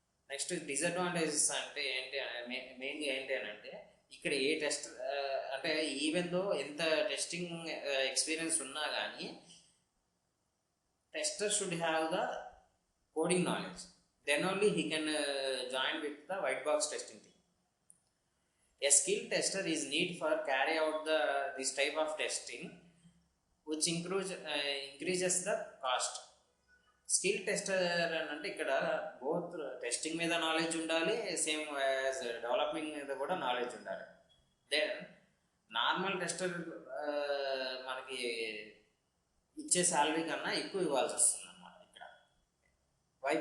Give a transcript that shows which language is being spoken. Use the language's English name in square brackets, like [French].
[Telugu] Next disadvantages అంటే ఏంటి, మెయిన్గా ఏంటి అని అంటే ఇక్కడ ఏ టెస్ట్ అంటే ఈవెన్ దో ఎంత టెస్టింగ్ ఎక్స్పీరియన్స్ ఉన్నా కానీ [English] Tester should have the coding knowledge, then only he can join with the white box testing team. A skilled tester is need for carry out this type of testing, which increases the cost. [Telugu] Skill tester అని అంటే ఇక్కడ both testing మీద knowledge ఉండాలి, same as developing మీద కూడా knowledge ఉండాలి. Then normal tester మనకి ఇచ్చే శాలరీ కన్నా ఎక్కువ ఇవ్వాల్సి వస్తుంది అన్నమాట ఇక్కడ. వై?